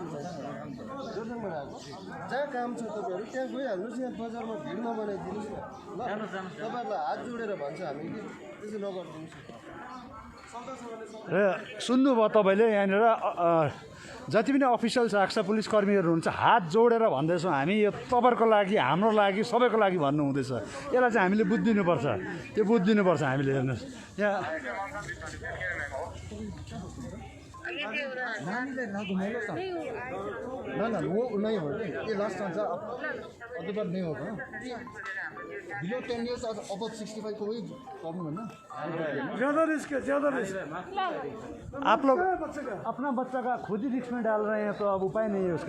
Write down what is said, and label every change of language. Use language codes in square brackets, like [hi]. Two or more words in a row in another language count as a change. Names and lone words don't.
[ne] जहाँ काम छ तपाईँहरू त्यहाँ गइहाल्नुहोस् यहाँ बजारमा भिड नबनाइदिनुहोस् न ल तपाईँहरूलाई हात जोडेर भन्छ हामी कि त्यसो नगरिदिनुहोस् र सुन्नुभयो तपाईँले यहाँनिर जति पनि अफिसियल्स आएको छ पुलिसकर्मीहरू हुन्छ हात जोडेर भन्दैछौँ हामी यो तपाईँहरूको लागि हाम्रो लागि सबैको लागि भन्नु हुँदैछ। यसलाई चाहिँ हामीले बुझिदिनुपर्छ, त्यो बुझिदिनुपर्छ हामीले। हेर्नुहोस् यहाँ [hi] ना ना वो नहीं होगा ये [en] last answer [hi] अगली बार नहीं होगा [en] below 10 years above 65 [hi] को ही प्रॉब्लम है ना ज़्यादा रिस्क है, ज़्यादा रिस्क। आप लोग अपना बच्चा का खुद ही रिस्क में डाल रहे हैं तो अब उपाय नहीं है उसका।